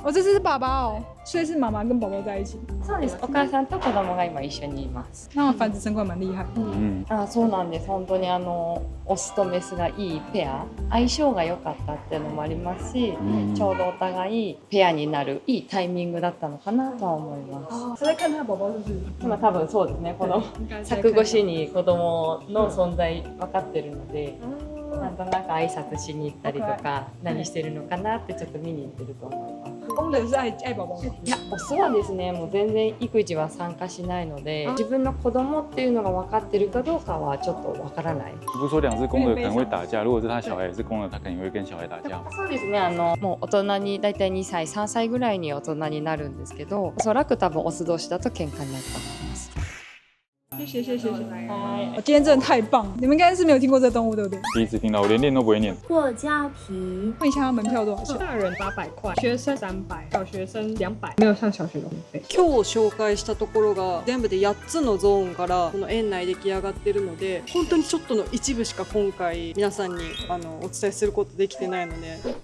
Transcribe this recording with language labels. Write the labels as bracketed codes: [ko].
[zh] 哦，这只是爸爸哦，所以是妈妈跟宝宝在一起。 [ja] そうです。お母さんと子供が今一緒にいます。 [zh] 那繁殖成功蛮厉害。 [ja] そうなんです。本当にオスとメスがいいペア、相性が良かったっていうのもありますし、ちょうどお互いペアになるいいタイミングだったのかなとは思います。 [zh] 是在看他宝宝是不是？ [ja] 今多分そうですね。この柵越しに子供の存在分かってるので、なんとなく挨拶しに行ったりとか、何してるのかなってちょっと見に行ってると思います。 [zh] 公的是愛宝宝。 [ja] いや、オスはですね、もう全然育児は参加しないので、自分の子供っていうのが分かってるかどうかはちょっと分からない。 [zh] 不是说2只公的可能会打架，如果是他小孩也是公的，他肯定会跟小孩打架。 [ja] そうですね、もう大人に大体2歳3歳ぐらいに大人になるんですけど、おそらく多分オス同士だと喧嘩になると思います。 [zh] 谢谢。我今天真的太棒，你们应该是没有听过这个动物，对不对？第一次听到，我连念都不会念。霍家皮。问一下，它门票多少钱？大人800块，学生300，小学生200，没有上小学的免费。 [ja] 今日紹介したところが全部で8つのゾーンからこの園内出来上がってるので、本当にちょっとの一部しか今回皆さんにお伝えすることできてないので。